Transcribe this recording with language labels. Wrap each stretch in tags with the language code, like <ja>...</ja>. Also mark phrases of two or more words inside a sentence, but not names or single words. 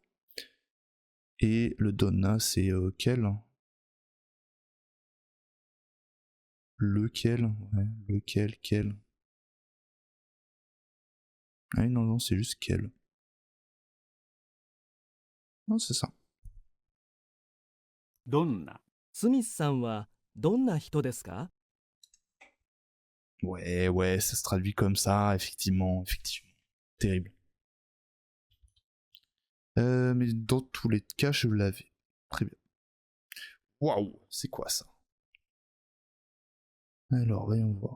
<fr>Et le donna, c'est quel? Lequel? Ouais, lequel, quel? Ah non, c'est juste quel. Non, c'est ça. どんな、</fr> <ja>スミスさんはどんな人ですか？</ja> <fr>Ouais, ça se traduit comme ça, effectivement. Terrible. Mais dans tous les cas, je l'avais. Très bien. Waouh, c'est quoi ça? Alors, voyons voir.</fr>